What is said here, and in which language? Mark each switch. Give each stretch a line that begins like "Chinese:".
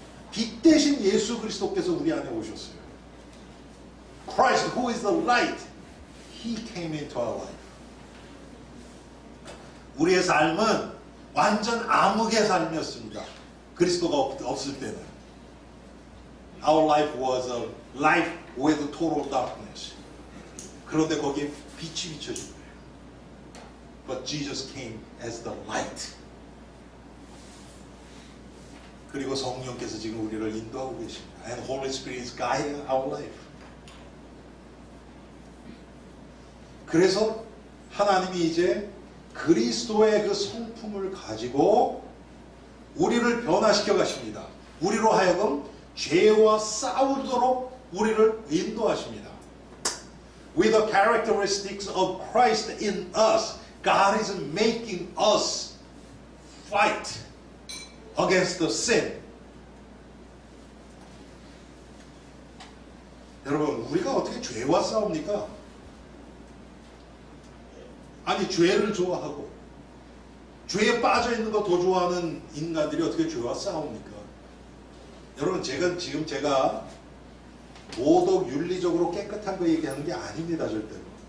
Korean: 빛 대신 예수 그리스도께서 우리 안에 오셨어요.
English: Christ, who is the light, He came into our life.
Korean: 우리의 삶은 완전 암흑의 삶이었습니다. 그리스도가 없을 때는.
English: Our life was a life with total darkness.
Korean: 그런데 거기에 빛이 비춰진 거예요.
English: But Jesus came as the light.
Korean: 그리고 성령께서 지금 우리를 인도하고 계십니다.
English: And Holy Spirit is guiding our life.
Korean: 그래서 하나님이 이제 그리스도의 그 성품을 가지고 우리를 변화시켜 가십니다. 우리로 하여금 죄와 싸우도록 우리를 인도하십니다.
English: With the characteristics of Christ in us, God is making us fight against the sin.
Korean: 여러분, 우리가 어떻게 죄와 싸웁니까? 아니, 죄를 좋아하고 죄에 빠져 있는 거 더 좋아하는 인간들이 어떻게 죄와 싸웁니까? 여러분, 지금 제가 도덕 윤리적으로 깨끗한 거 얘기하는 게 아닙니다, 절대로.